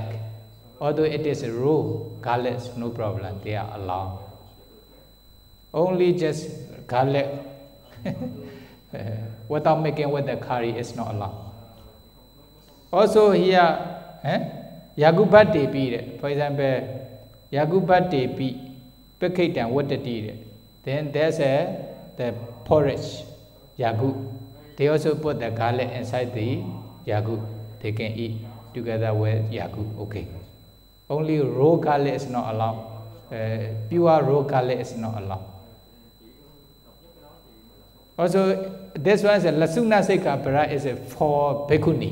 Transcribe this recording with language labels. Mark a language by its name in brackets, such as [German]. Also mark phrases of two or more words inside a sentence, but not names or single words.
[English] Although it is raw garlic, no problem, they are allowed. Only just garlic without making with the curry is not allowed. Also here, yagubati, for example, [Pali] yagubati bhikkhave vaṭṭati. [English] Then there's the porridge, yagu. They also put the garlic inside the yagu. They can eat together with yagu, okay. Only raw garlic is not allowed. Pure raw garlic is not allowed. Also, this one is a [Pali] lasuna sekapara [English] is for bhikkhuni.